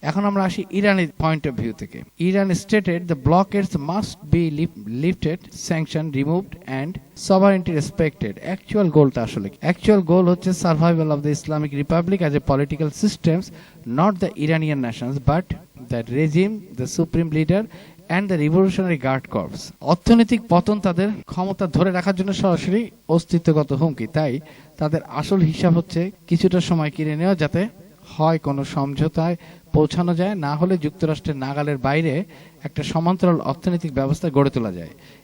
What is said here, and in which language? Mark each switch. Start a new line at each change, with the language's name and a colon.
Bangla: এখন আমরা আসি ইরানের পয়েন্ট অফ ভিউ থেকে।
English: Iran stated the blockades must be lifted, sanction removed and sovereignty respected. Actual goal হচ্ছে survival of the Islamic Republic as a political systems, not the Iranian nations, but the regime, the supreme leader and the Revolutionary Guard Corps.
Bangla: অর্থনৈতিক পতন তাদের ক্ষমতা ধরে রাখার জন্য সরাসরি অস্তিত্বগত হুমকি। তাই তাদের আসল হিসাব হচ্ছে কিছুটা সময় কিনে নেওয়া, যাতে হয় কোনো সমঝোতায় পৌঁছানো যায়, না হলে যুক্তরাষ্ট্রের নাগালের বাইরে একটা সমান্তরাল অর্থনৈতিক ব্যবস্থা গড়ে তোলা যায়।